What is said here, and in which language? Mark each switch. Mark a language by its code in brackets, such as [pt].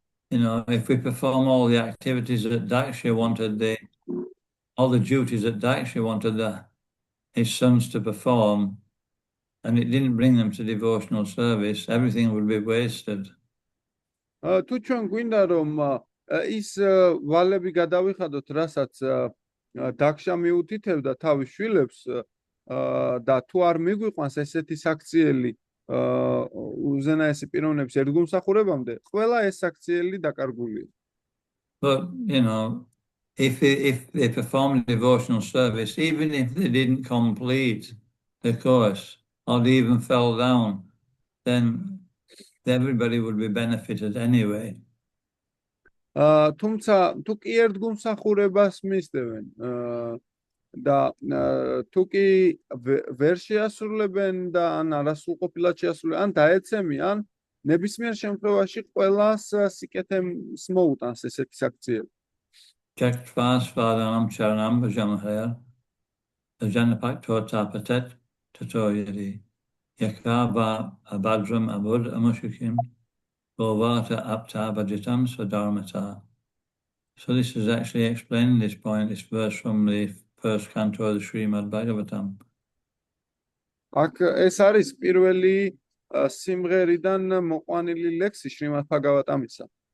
[en] If we perform all the activities that Daksha wanted, all the duties that Daksha wanted his sons to perform, and it didn't bring them to devotional service, everything would be wasted. [ka] თუ ჩვენ გვინდა რომ ის ვალები გადავიხადოთ, რასაც დაქშა მიუთითებდა თავის შვილებს და თუ არ მიგვიყვანს ესეთი საქციელი უზენაესი პიროვნების ერთგულმსახურებამდე, ყველა ეს საქციელი დაკარგულია. [en] But if they performed devotional service, even if they didn't complete the course or they even fell down, then everybody would be benefited anyway. [ka] თუმცა თუ კი ერთგულმსახურებას მისდევენ და თუ კი ვერ შეასრულებენ და ან არასრულყოფილად შეასრულებენ, ან დაეცემიან, ნებისმიერ შემთხვევაში ყველას სიკეთემს მოუტანს ესეთი საქციელი. [sa] Chaktvasvadanam charanam bhajamahaya janapakto tapatet tato yadi yakava abhadram abud amushikim bovata apta bhajitam swadharmata. [en] So this is actually explaining this point, this verse from the first canto of the Srimad Bhagavatam. [ka] აქ ეს არის პირველი სიმღერიდან მოყვანილი ლექსი შრიმად ბhagavatamisa.